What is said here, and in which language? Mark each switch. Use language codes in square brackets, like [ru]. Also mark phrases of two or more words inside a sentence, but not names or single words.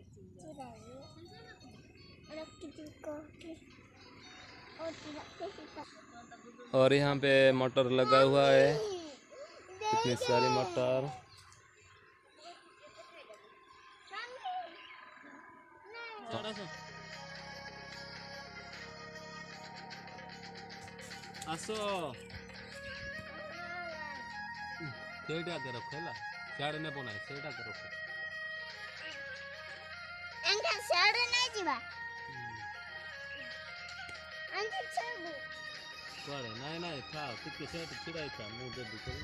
[hi] और यहाँ पे मोटर लगा हुआ है, इतनी सारी मोटर। [or] आसो ସେଇଟା ଆଗେ ରଖ ହେଲା, ସିଆଡ଼େ ନେବ ନାହିଁ, ସେଇଟା ଆଗେ ରଖ। ଏନ୍ତା ସିଆଡ଼େ ନାଇଁ ଯିବା। ଏନ୍ତା ଛାଡୁ। କୁଆଡ଼େ? ନାଇଁ ନାଇଁ ଥାଅ, ଟିକେ ସେଇଠି ଛିଡ଼ା ହେଇଥା, ମୁଁ ଦେବି କରିବି।